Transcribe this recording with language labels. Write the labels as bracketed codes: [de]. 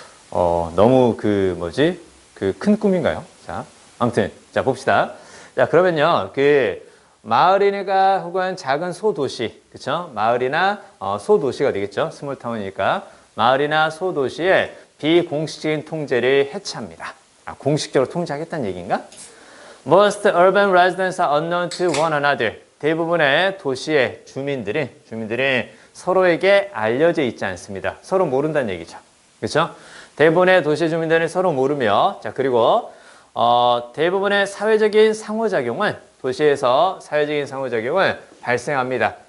[ko] 너무 큰 꿈인가요? 자, 아무튼, 자, 봅시다. 자, 그러면요, 마을이나 혹은 작은 소도시, 그쵸? 마을이나, 소도시가 되겠죠? 스몰타운이니까. 마을이나 소도시의 비공식적인 통제를 해체합니다. 공식적으로 통제하겠다는 얘기인가? [en] Most urban residents are unknown to one another. [ko] 대부분의 도시의 주민들이 서로에게 알려져 있지 않습니다. 서로 모른다는 얘기죠. 그렇죠? 대부분의 도시 주민들은 서로 모르며, 자, 그리고 대부분의 사회적인 상호작용은 도시에서 사회적인 상호작용을 발생합니다.